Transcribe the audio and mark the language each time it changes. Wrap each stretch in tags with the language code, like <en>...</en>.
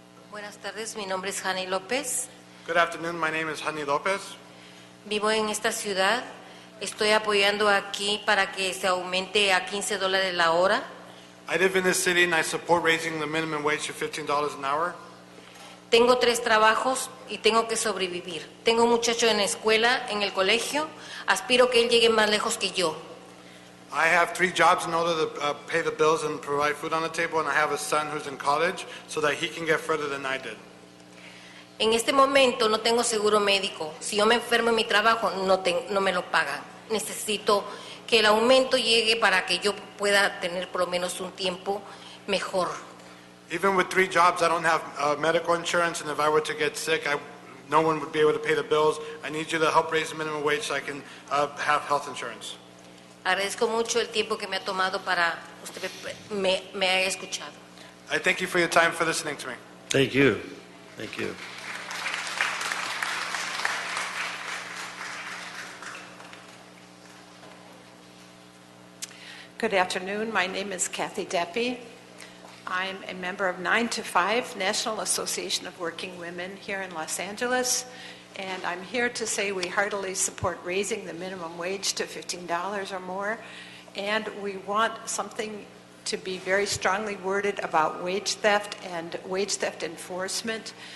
<es>Buenas tardes, mi nombre es Hanny López.</es> <en>Good afternoon, my name is Hanny López.</en> <es>Vivo en esta ciudad. Estoy apoyando aquí para que se aumente a $15 la hora.</es> <en>I live in this city and I support raising the minimum wage to $15 an hour.</en> <es>Tengo 3 trabajos y tengo que sobrevivir. Tengo un muchacho en la escuela, en el colegio. Aspiro que él llegue más lejos que yo.</es> <en>I have 3 jobs in order to pay the bills and provide food on the table, and I have a son who's in college so that he can get further than I did.</en> <es>En este momento no tengo seguro médico. Si yo me enfermo en mi trabajo, no me lo pagan. Necesito que el aumento llegue para que yo pueda tener por lo menos un tiempo mejor.</es> <en>Even with 3 jobs, I don't have medical insurance, and if I were to get sick, no one would be able to pay the bills. I need you to help raise the minimum wage so I can have health insurance.</en> <es>Agradezco mucho el tiempo que me ha tomado para usted me haya escuchado.</es> <en>I thank you for your time for listening to me. Thank you. Thank you. Good afternoon. My name is Kathy Deppie. I'm a member of 9 to 5 National Association of Working Women here in Los Angeles, and I'm here to say we heartily support raising the minimum wage to $15 or more, and we want something to be very strongly worded about wage theft and wage theft enforcement.</en>